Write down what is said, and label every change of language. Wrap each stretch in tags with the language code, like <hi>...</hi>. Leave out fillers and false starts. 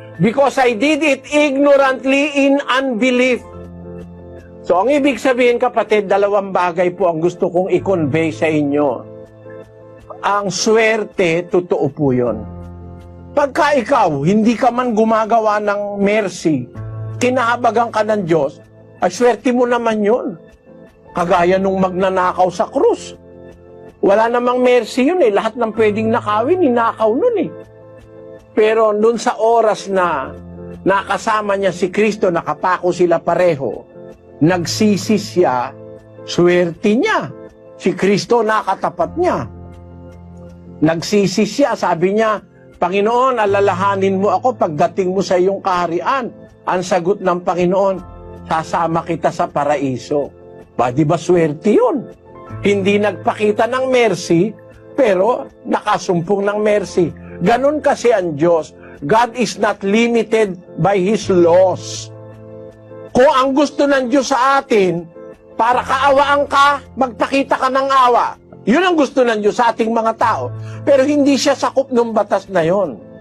<en>Because I did it ignorantly in unbelief.</en> <tl>So ang ibig sabihin kapatid, dalawang bagay po ang gusto kong i-convey sa inyo. Ang swerte, totoo po yun. Pagka ikaw, hindi ka man gumagawa ng mercy, kinahabagan ka ng Diyos, ay swerte mo naman yun. Kagaya nung magnanakaw sa krus. Wala namang mercy yun eh. Lahat ng pwedeng nakawin, ninakaw nun eh. Pero nun sa oras na nakasama niya si Kristo, nakapako sila pareho, nagsisi siya, swerte niya. Si Kristo nakatapat niya. Nagsisi siya, sabi niya, Panginoon, alalahanin mo ako pagdating mo sa iyong kaharian. Ang sagot ng Panginoon, sasama kita sa paraiso. Ba, di ba swerte yun? Hindi nagpakita ng mercy, pero nakasumpong ng mercy. Ganon kasi ang Diyos.</tl> <en>God is not limited by His laws.</en> <tl>Kung ang gusto ng Diyos sa atin, para kaawaan ka, magpakita ka ng awa. Yun ang gusto ng Diyos sa ating mga tao. Pero hindi siya sakop ng batas na yon.</tl>